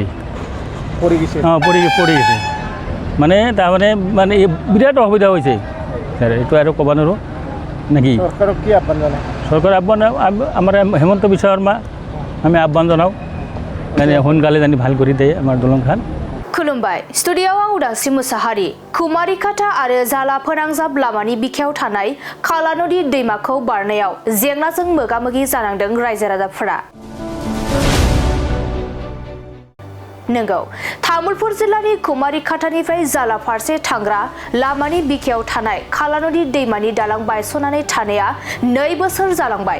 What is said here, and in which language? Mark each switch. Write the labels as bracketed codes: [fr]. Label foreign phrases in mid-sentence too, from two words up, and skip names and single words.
[as] পৰি গেছে। পৰি গেছে মানে তাৰমানে বিৰাট অসুবিধা হৈছে। এইটো আৰু ক'ব নোৱাৰোঁ নেকি। চৰকাৰক কি আহ্বান জনায়? চৰকাৰৰ আহ্বান আমাৰ হেমন্ত বিশ্ব শৰ্মা আমি আহ্বান জানাও মানে সোনকালে জানি ভাল কৰি দিয়ে আমাৰ দলংখন। [brx] खुलुमबाय स्टुडियोआव आं उदांस्रि मुसाहारि कुमारिकाटा आरो जाला फोनांजाब लामानि बिखायाव थानाय खाला नदी दैमाखौ बारनायाव जेंनाजों मोगा-मोगि जानांदों रायजो राजाफोरा। नंगौ तामुलपुर जिल्लानि कुमारिकाटानिफ्राय जाला फारसे थांग्रा लामानि बिखायाव थानाय खाला नदी दैमानि दालां बायस'नानै थानाया 2 बोसोर जालांबाय।